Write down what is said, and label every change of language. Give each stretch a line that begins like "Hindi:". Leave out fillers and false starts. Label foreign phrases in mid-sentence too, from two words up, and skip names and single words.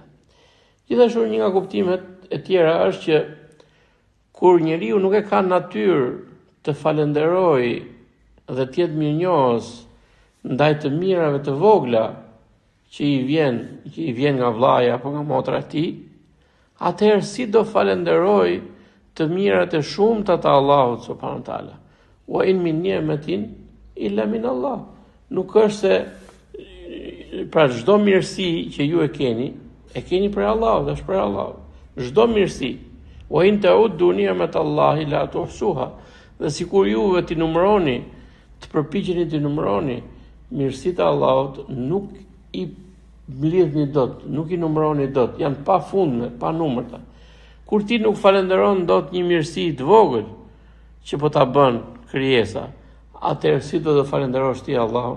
Albanian: Gjithashtu një nga kuptimet e tjera është që kur njeriu nuk e ka natyrë të falenderojë dhe të jetë mirënjohës ndaj të mirave të vogla që i vjen nga vllaja apo nga motra e tij, atëherë si do falenderoj të mirat e shumta të Allahut
Arabic: سبحانه وتعالى. وإن من نعمة إلا من الله.
Albanian: Nuk është se pra çdo mirësi që ju e keni për Allahut, është për Allahut. Çdo mirësi.
Arabic: وإن تعدوا نعمة الله لا تحصوها.
Albanian: Dhe sikur juve ti numëroni, të përpiqeni të numëroni mirësitë e Allahut, nuk i mlidhni dot, nuk i numëroni dot, janë pa fundme, pa numërta. Kur ti nuk falenderon dot një mirësi të vogël që po ta bën krijesa, atëherë si do të falenderosh ti Allahun?